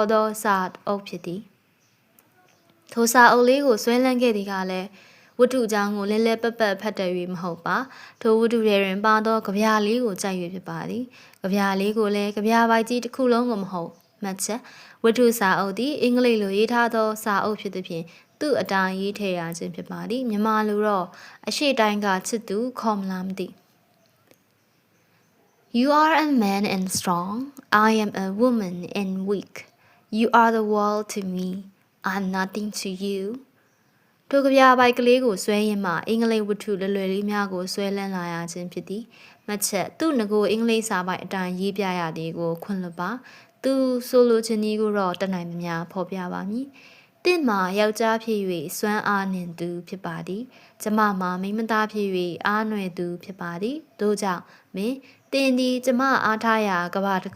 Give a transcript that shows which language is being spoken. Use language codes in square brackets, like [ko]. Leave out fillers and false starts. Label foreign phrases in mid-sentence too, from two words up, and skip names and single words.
[my] သောစာအုပ်ဖြစ်သည်ထိုစာအုပ်လေးကိုဆွဲလန်းခဲ့သည်ကလည်းဝတ္ထုအကြောင်းကိုလဲလဲပက်ပက်ဖတ်တယ်၍မဟုတ်ပါထိုဝတ္ထုထဲတွင်ပါသောကြပြားလေးကိုကြိုက်၍ဖြစ်ပါသည်ကြပြားလေးကိုလည်းကြပြားပိုက်ကြီးတစ်ခုလုံးကိုမဟုတ်မှတ်ချက်ဝတ္ထုစာအုပ်သည်အင်္ဂလိပ်လိုရေးထားသောစာအုပ်ဖြစ်သည်ဖြင့်သူ့အတိုင်းရေးထည့်ရခြင်းဖြစ်ပါသည်မြန်မာလိုတော့အရှိတိုင်းကချစ်သူခေါ်မလားမသိ [en] You are a man and strong. I am a woman and weak. You are the world to me. I'm nothing to you. [my] ထိုကဗျာပိုက်ကလေးကိုဆွဲရင်းမှအင်္ဂလိပ်ဝတ္ထုလွယ်လွယ်လေးများကိုဆွဲလန်းလာရခြင်းဖြစ်သည်မှတ်ချက်သူ့ငကိုအင်္ဂလိပ်စာပိုက်အတိုင်းရေးပြရသည်ကိုခွင့်လွှတ်ပါသူဆိုလိုချင်သည်ကိုတော့တတ်နိုင်မများဖော်ပြပါမည်တင့်မှာယောက်ျားဖြစ်၍စွမ်းအားနှင့်သူဖြစ်ပါသည်ကျမမှာမိန်းမသားဖြစ်၍အားနွယ်သူဖြစ်ပါသည်တို့ကြောင့်မင်းတင်သည်ကျမအားထားရာကဘာတစ်ခု